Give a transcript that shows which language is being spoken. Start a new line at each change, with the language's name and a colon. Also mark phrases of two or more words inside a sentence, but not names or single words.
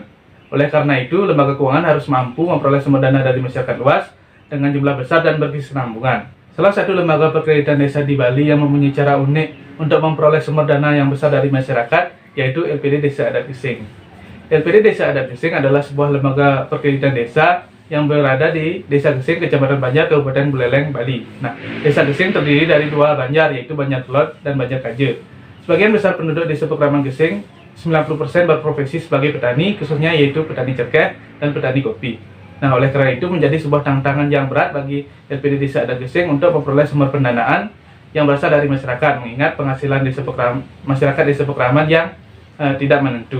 Indonesian: Oleh karena itu, lembaga keuangan harus mampu memperoleh sumber dana dari masyarakat luas dengan jumlah besar dan berkesinambungan. Salah satu lembaga perkreditan desa di Bali yang mempunyai cara unik untuk memperoleh sumber dana yang besar dari masyarakat, yaitu LPD Desa Adat Gesing. LPD Desa Adat Gesing adalah sebuah lembaga perkreditan desa yang berada di Desa Gesing, Kecamatan Banjar, Kabupaten Buleleng, Bali. Nah, Desa Gesing terdiri dari 2 banjar, yaitu Banjar Kelot dan Banjar Kaje. Sebagian besar penduduk Desa Pakraman Gesing, 90% berprofesi sebagai petani, khususnya yaitu petani cerkeh dan petani kopi. Nah, oleh karena itu menjadi sebuah tantangan yang berat bagi LPD Desa Adat Gesing untuk memperoleh sumber pendanaan yang berasal dari masyarakat, mengingat penghasilan masyarakat Desa Pakraman yang tidak menentu.